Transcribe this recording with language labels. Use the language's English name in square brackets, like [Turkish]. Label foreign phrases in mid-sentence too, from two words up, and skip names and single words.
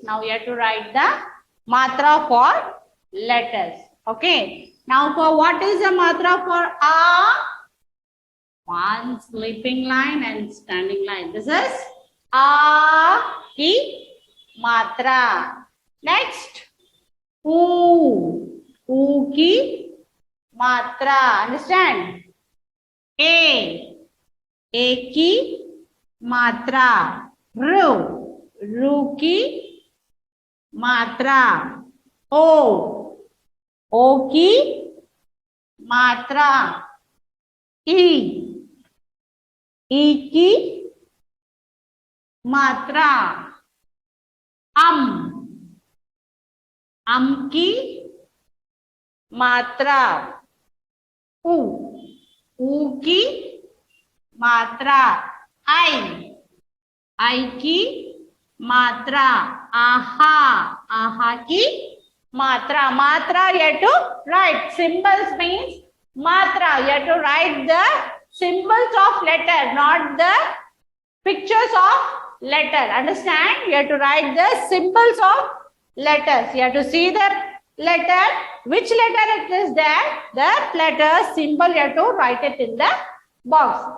[English] Now you have to write the matra for letters. Okay. Now for what is the matra for A? One sleeping line and standing line. This is A [Hindi] की मात्रा. [English] Next. [Hindi] U की मात्रा. Understand? A ki मात्रा रू की मात्रा ओ की मात्रा ई की मात्रा अम की मात्रा ऊ की मात्रा आई की मात्रा आहा की मात्रा [English] you have to write. Symbols means matra. You have to write the symbols of letter, not the pictures of letter. Understand? You have to write the symbols of letters. You have to see the letter, which letter it is there, the letter symbol you have to write it in the box.